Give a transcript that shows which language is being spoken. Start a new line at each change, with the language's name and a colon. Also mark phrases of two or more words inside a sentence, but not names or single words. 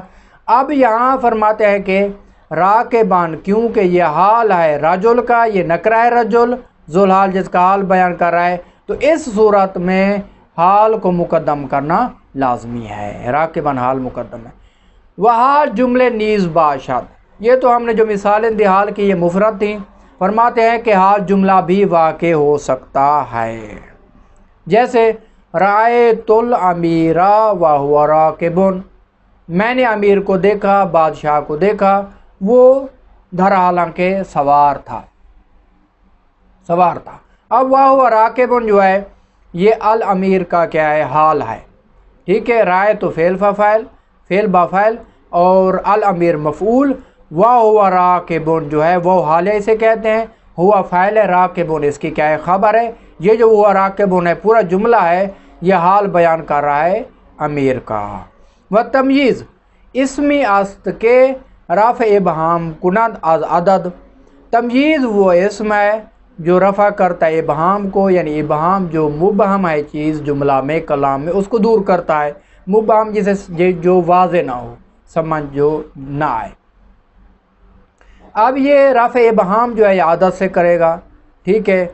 Urdu: اب یہاں فرماتے ہیں کہ راکبان کیونکہ یہ حال ہے رجل کا، یہ نکرہ ہے رجل، ذوالحال جس کا حال بیان کر رہا ہے، تو اس صورت میں حال کو مقدم کرنا لازمی ہے، راکبان حال مقدم ہے۔
Persian: وحال جملے نیز باشد،
Urdu: یہ تو ہم نے جو مثالیں دی حال کی یہ مفرد تھیں، فرماتے ہیں کہ حال جملہ بھی واقع ہو سکتا ہے۔ جیسے
Arabic: رأیت الامیر وہو راکب،
Urdu: میں نے امیر کو دیکھا، بادشاہ کو دیکھا، وہ در حالانکہ سوار تھا۔ اب
Arabic: وہو راکب
Urdu: جو ہے یہ الامیر کا کیا ہے؟ حال ہے، ٹھیک ہے، رائے تو فعل فاعل، فعل با فاعل، اور الامیر مفعول،
Arabic: وہو راکب
Urdu: جو ہے وہ حال ہے اسے کہتے ہیں، ہوا فاعل ہے، راکب اس کی کیا ہے؟ خبر ہے۔ یہ جو
Arabic: ہوا راکب
Urdu: ہے پورا جملہ ہے، یہ حال بیان کر رہا ہے امیر کا۔
Persian: و تمییز اسمی است کے رفع ابہام کند از عدد،
Urdu: تمییز وہ اسم ہے جو رفع کرتا ہے ابہام کو، یعنی ابہام جو مبہم ہے چیز جملہ میں کلام میں اس کو دور کرتا ہے، مبہم جسے جو واضح نہ ہو، سمجھ جو نہ آئے۔ اب یہ رفع ابہام جو ہے یہ عدد سے کرے گا، ٹھیک ہے۔